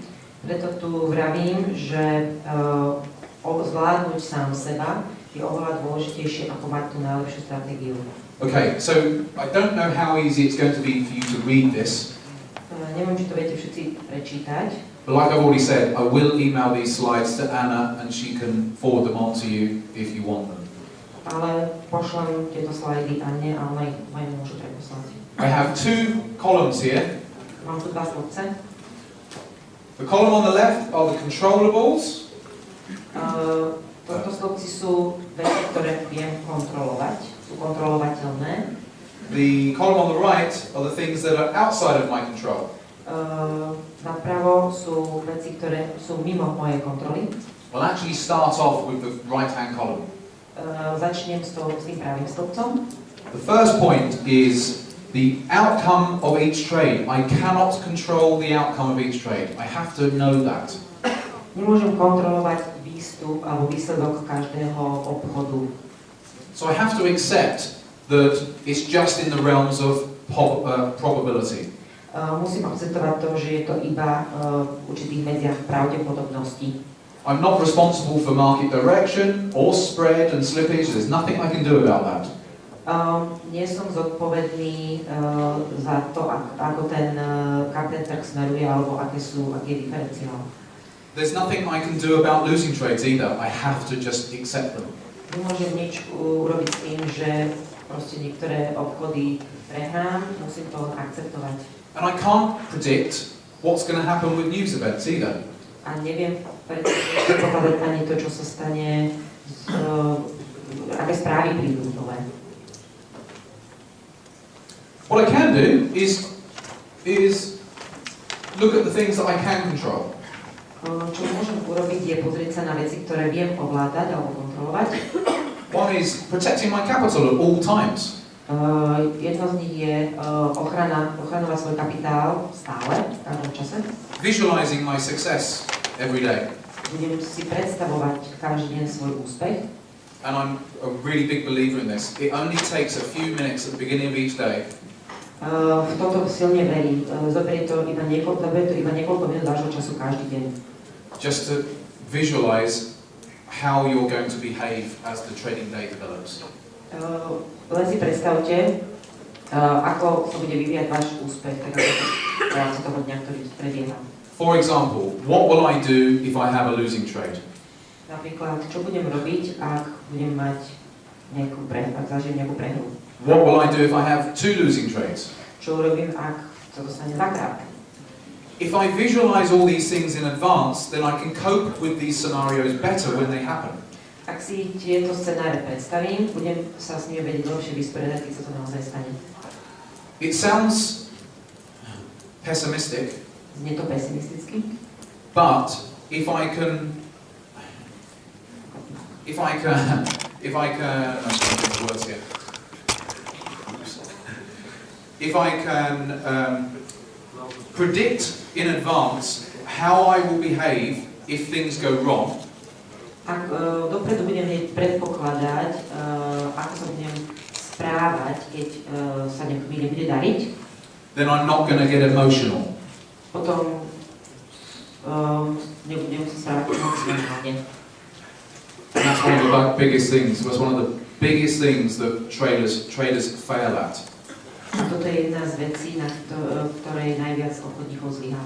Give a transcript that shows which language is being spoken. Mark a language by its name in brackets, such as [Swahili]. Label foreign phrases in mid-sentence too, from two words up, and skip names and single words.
[Slovak] Preto tu vravím, že zvládnuť sám seba je oveľa dôležitejšie ako mať tú najlepšiu stratégiu. [English] Okay, so I don't know how easy it's going to be for you to read this, [Slovak] Neviem, či to viete všetci prečítať, [English] but like I've already said, I will email these slides to Anna and she can forward them on to you if you want them. [Slovak] ale pošlem tieto slajdy Anne a ona ich môže preposlať. [English] I have two columns here. [Slovak] Mám tu dva stĺpce. [English] The column on the left are the controllables, [Slovak] Toto stĺpci sú veci, ktoré viem kontrolovať, sú kontrolovateľné. [English] the column on the right are the things that are outside of my control. [Slovak] Napravo sú veci, ktoré sú mimo mojej kontroly. [English] I'll actually start off with the right-hand column. [Slovak] Začnem s tým pravým stĺpcom. [English] The first point is the outcome of each trade. I cannot control the outcome of each trade. I have to know that. [Slovak] Nemôžem kontrolovať výstup alebo výsledok každého obchodu. [English] So I have to accept that it's just in the realms of probability. [Slovak] Musím akceptovať to, že je to iba v určitých medziach pravdepodobností. [English] I'm not responsible for market direction or spread and slippage. There's nothing I can do about that. [Slovak] Nie som zodpovedný za to, ako kam ten trh smeruje, alebo aký je diferenciál. [English] There's nothing I can do about losing trades either. I have to just accept them. [Slovak] Nemôžem nič urobiť s tým, že proste niektoré obchody prehrám, musím to akceptovať. [English] And I can't predict what's going to happen with news events either. [Slovak] A neviem predpovedať ani to, čo sa stane, aké správy prídu nové. [English] What I can do is look at the things that I can control. [Slovak] Čo môžem urobiť, je pozrieť sa na veci, ktoré viem ovládať alebo kontrolovať. [English] One is protecting my capital at all times. [Slovak] Jedno z nich je ochraňovať svoj kapitál stále, v každom čase. [English] Visualizing my success every day. [Slovak] Budem si predstavovať každý deň svoj úspech. [English] And I'm a really big believer in this. It only takes a few minutes at the beginning of each day. [Slovak] V toto silne verím. Zoberie to iba niekoľko minút vášho času každý deň. [English] Just to visualize how you're going to behave as the trading day develops. [Slovak] Len si predstavte, ako sa bude vyvíjať váš úspech, tak ako v rámci toho dňa, ktorý prebieha. [English] For example, what will I do if I have a losing trade? [Slovak] Napríklad, čo budem robiť, ak budem mať ak zažijem nejakú prehru? [English] What will I do if I have two losing trades? [Slovak] Čo urobím, ak sa dostane dvakrát? [English] If I visualize all these things in advance, then I can cope with these scenarios better when they happen. [Slovak] Ak si tieto scenáre predstavím, budem sa s nimi vedieť lepšie vysporiadať, keď sa to naozaj stane. [English] It sounds pessimistic, [Slovak] Znie to pesimisticky, [English] but if I can, I'm trying to think of the words here. If I can predict in advance how I will behave if things go wrong, [Slovak] ak dopredu budem predpokladať, ako sa budem správať, keď sa mi nebude dariť, [English] then I'm not going to get emotional. [Slovak] potom nebudem sa správať emocionálne. [English] And that's one of biggest things. Was one of the biggest things that traders fail at. [Slovak] Toto je jedna z vecí, na ktorej najviac obchodníkov zlyháva.